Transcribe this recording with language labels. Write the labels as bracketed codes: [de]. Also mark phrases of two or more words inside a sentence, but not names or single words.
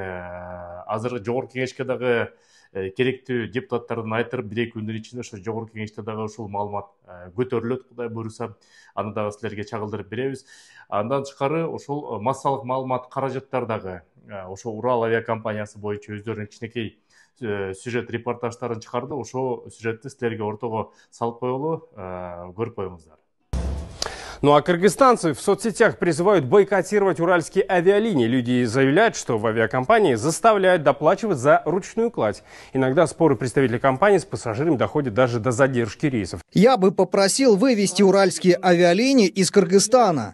[ky] Азыр жогорку кеңешке дагы керектүү депутаттардын айтырып, 1-2 күндүн ичинде ошо жогорку кеңеште дагы ушул маалымат көтөрүлөт, Кудай буйруса. Аны дагы силерге чагылдырып беребиз. Андан тышкары ошол массалык маалымат каражаттар дагы ошо Урал авиакомпаниясы боюнча өздөрүнүн кичинекей сюжет репортаждарын чыгарды. Ошо сюжетти силерге ортого салып коелу, көрүп коюңуздар. [ru] Ну а кыргызстанцы в соцсетях призывают бойкотировать уральские авиалинии. Люди заявляют, что в авиакомпании заставляют доплачивать за ручную кладь. Иногда споры представителей компании с пассажирами доходят даже до задержки рейсов. Я бы попросил вывести уральские авиалинии из Кыргызстана.